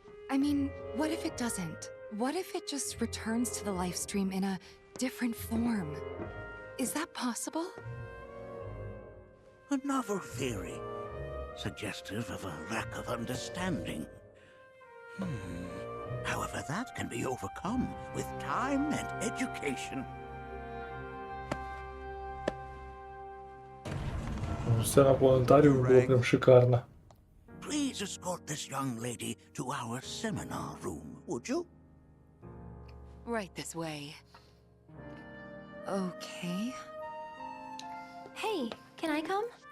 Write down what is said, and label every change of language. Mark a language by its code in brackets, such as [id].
[en] I mean, what if it doesn't? What if it just returns to the life stream in a different form? Is that possible? A novel theory. suggestive of a lack of understanding. However, that can be overcome with time and education. [uk] Сцена планетарію було прям шикарно. [en] Please escort this young lady to our seminar room, would you? Right this way. Okay. Hey, can I come?